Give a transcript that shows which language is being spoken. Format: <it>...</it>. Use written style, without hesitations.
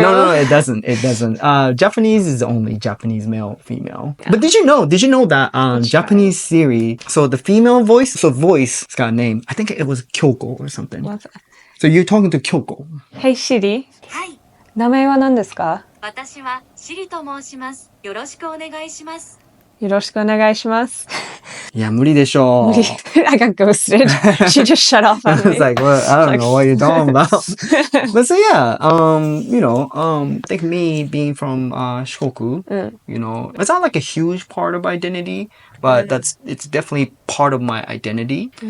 <en>No, it doesn't. It doesn't. Japanese is only Japanese male, female. Yeah. But did you know that Japanese Siri, so the female voice, so voice, it's got a name. I think it was Kyoko or something. What's that? So you're talking to Kyoko. Hey Shiri.</en> <ja>はい。名前は何ですか？私はシリと申します。よろしくお願いします。よろしくお願いします。いや、無理でしょう。</ja> <en>無理。I got ghosted. She just shut off on I was me. like, well, I don't know what you're talking about. But so yeah, I think me being from Shikoku, it's not like a huge part of identity, but it's definitely part of my identity.</en>